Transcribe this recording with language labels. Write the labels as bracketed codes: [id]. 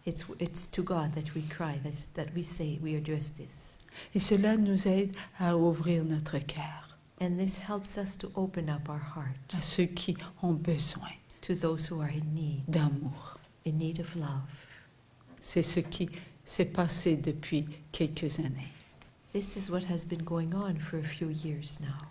[en] It's to God that we cry, that we say, we address this. [fr] Et cela nous aide à ouvrir notre cœur [en] And this helps us to open up our heart [fr] à ceux qui ont besoin [en] to those who are in [fr] d'amour. [en] need of love. [fr] C'est ce qui s'est passé depuis quelques années. [en] This is what has been going on for a few years now.